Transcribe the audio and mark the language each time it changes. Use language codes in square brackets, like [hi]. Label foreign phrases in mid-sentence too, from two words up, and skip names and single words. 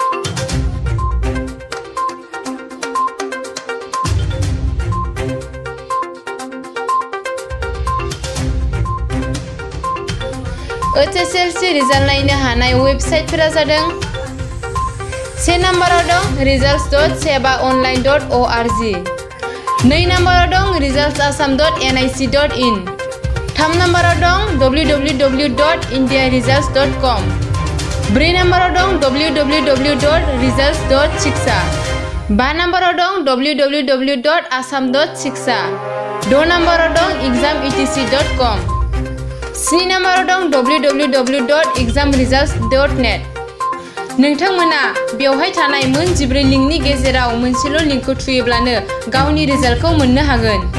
[brx] HSLC रिजाल्ट नायनो हानाय वेबसाइटफोरा जादों 1 नम्बराव दं results.sebaonline.org, 2 नम्बराव दं resultsassam.nic.in, 3 नम्बराव दं www.indiaresults.com, 4 नम्बराव दं www.results.shiksha, 5 नम्बराव दं www.assam.shiksha, 6 नम्बराव दं exametc.com, 7 नम्बराव दं www.examresults.net। नोंथांमोना बेवहाय थानाय मोन 14 लिंकनि गेजेराव मोनसेल' लिंकखौ थुयोब्लानो गावनि रिजाल्टखौ मोननो हागोन।